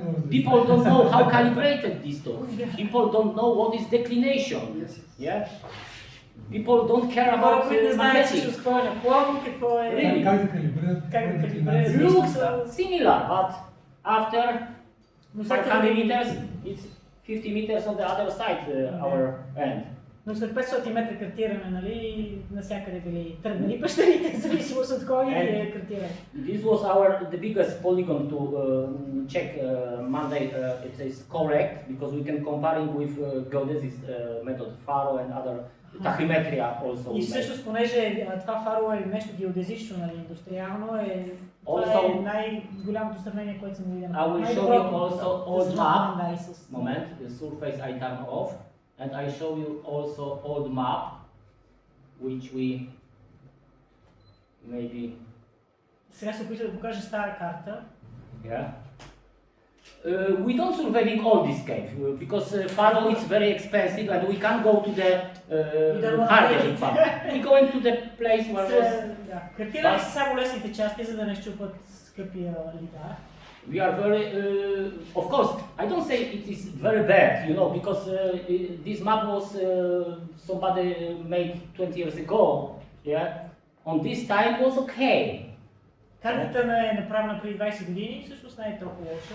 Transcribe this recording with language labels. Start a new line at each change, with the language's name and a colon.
English: People don't know how calibrated disto. People don't know what is declination. Yeah. People don't care about magnetic. Really? Looks similar, but after 500 meters, it's 50 meters on the other side, our end.
Bulgarian: Но след 500 метра картиране, нали, навсякъде били тръгнали пещерите, в зависимост от кой е картиран.
English: This was the biggest polygon to check mandeye it is correct because we can comparing with geodesic method faro and other tachymetria also.
Bulgarian: И всъщност, понеже това фаро е нещо геодезично, нали, индустриално, това е най-голямото сравнение, което съм видял.
English: I will show you also old map. Moment, the surface I turn off. And I show you also old map, which we maybe.
Bulgarian: Сега се опитвам да покажа стара карта.
English: Yeah. We don't surveying all this cave because faro is very expensive and we can't go to the hardest part. We go into the place where was.
Bulgarian: Картирали са само лесните части, за да не щупат скъпия лидар.
English: We are very, of course, I don't say it is very bad, you know, because this map was somebody made 20 years ago, yeah, on this time was okay.
Bulgarian: Картата е направена преди 20 години, всъщност не е толкова лоша.